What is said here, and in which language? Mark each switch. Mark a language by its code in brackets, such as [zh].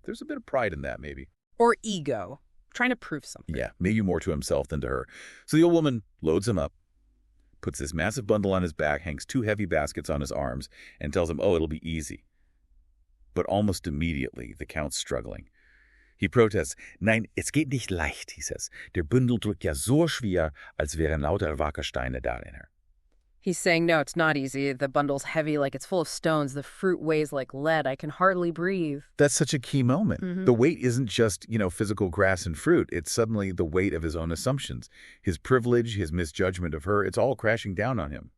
[en] There's a bit of pride in that, maybe. Or ego, trying to prove something. Yeah, maybe more to himself than to her. So the old woman loads him up, puts this massive bundle on his back, hangs 2 heavy baskets on his arms, and tells him, oh, it'll be easy. But almost immediately, the count's struggling. He protests, [de] nein, es geht nicht leicht, [en] he says. [de] Der Bündel drückt ja so schwer, als wären lauter Wackersteine darin. [en] He's saying, no, it's not easy. The bundle's heavy like it's full of stones. The fruit weighs like lead. I can hardly breathe. That's such a key moment. Mm-hmm. The weight isn't just, physical grass and fruit. It's suddenly the weight of his own assumptions. His privilege, his misjudgment of her, it's all crashing down on him.